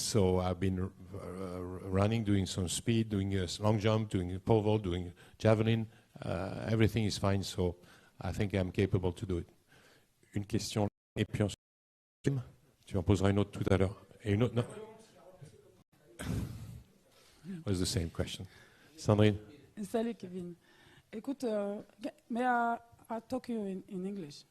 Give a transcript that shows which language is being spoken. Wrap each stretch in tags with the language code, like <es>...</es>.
<en>So I've been running, doing some speed, doing a long jump, doing a pole vault, doing javelin. Everything is fine, so I think I'm capable to do it.</en> <fr>Une question, et puis ensuite, tu en poseras une autre tout à l'heure. Et une autre, non.</fr> <en>It was the same question.</en> <fr>Sandrine? Salut Kevin. Écoute,</fr> <en>may I talk you in English?</en>